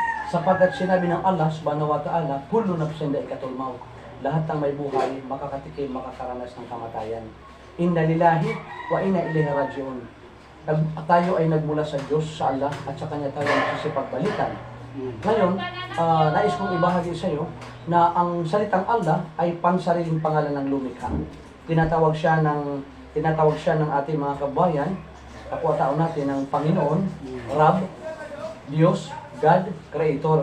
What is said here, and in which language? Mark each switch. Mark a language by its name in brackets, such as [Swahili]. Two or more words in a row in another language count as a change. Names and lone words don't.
[Filipino] Sapagkat sinabi ng [Arabic] الله سبحانه وتعالى, كل نفس ذائقة الموت. [Filipino] Lahat ng may buhay, makakatikim, makakaranas ng kamatayan. [Arabic] إنا لله وإنا إليه راجعون. [Filipino] Tayo ay nagmula sa Diyos, sa Allah, at sa Kanya tayo magsisipagbalikan. Ngayon, nais kong ibahagi sa iyo na ang salitang Allah ay pansariling pangalan ng lumikha. Tinatawag siya ng ating mga kabayan, kapwa-tao natin ng Panginoon, Rab, Diyos, God, Creator.